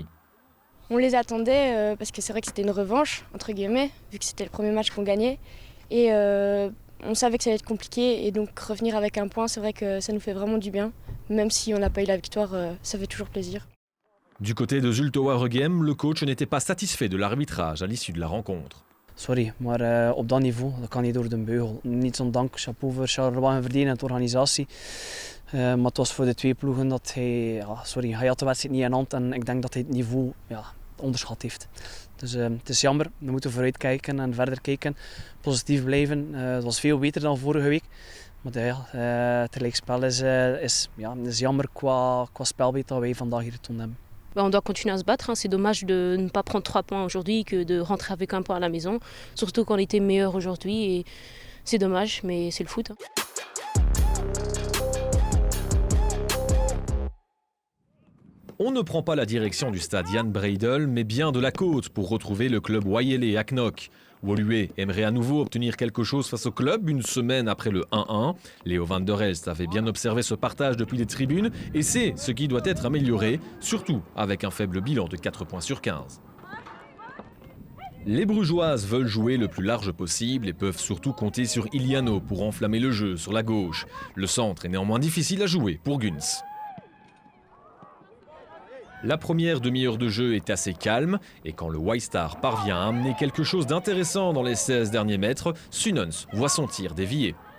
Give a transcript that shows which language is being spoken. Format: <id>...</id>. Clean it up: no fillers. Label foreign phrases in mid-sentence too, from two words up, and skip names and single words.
<fr>On les attendait parce que c'est vrai que c'était une revanche, entre guillemets, vu que c'était le premier match qu'on gagnait. Et on savait que ça allait être compliqué et donc revenir avec un point, c'est vrai que ça nous fait vraiment du bien. Même si on n'a pas eu la victoire, ça fait toujours plaisir. Du côté de Zulte Waregem, le coach n'était pas satisfait de l'arbitrage à l'issue de la rencontre.</fr> <nl>Sorry, maar op dat niveau dat kan niet door de beugel. Niets ondank, chapeau voor Charleroi en Verdien en de organisatie. Maar het was voor de twee ploegen dat hij had de wedstrijd niet in hand en ik denk dat hij het niveau onderschat heeft. Dus het is jammer, we moeten vooruit kijken en verder kijken, positief blijven. Het was veel beter dan vorige week. Maar het gelijkspel is jammer qua spelbeeld dat wij vandaag hier getoond hebben.</nl> <fr>On doit continuer à se battre. C'est dommage de ne pas prendre 3 points aujourd'hui que de rentrer avec 1 point à la maison. Surtout qu'on était meilleur aujourd'hui. Et c'est dommage, mais c'est le foot. On ne prend pas la direction du stade Jan Breydel, mais bien de la côte pour retrouver le club Wayele à Knock. Woluwe aimerait à nouveau obtenir quelque chose face au club une semaine après le 1-1. Léo van der Elst avait bien observé ce partage depuis les tribunes et c'est ce qui doit être amélioré, surtout avec un faible bilan de 4 points sur 15. Les Brugeoises veulent jouer le plus large possible et peuvent surtout compter sur Iliano pour enflammer le jeu sur la gauche. Le centre est néanmoins difficile à jouer pour Guns. La première demi-heure de jeu est assez calme et quand le White Star parvient à amener quelque chose d'intéressant dans les 16 derniers mètres, Sunens voit son tir dévié.</fr>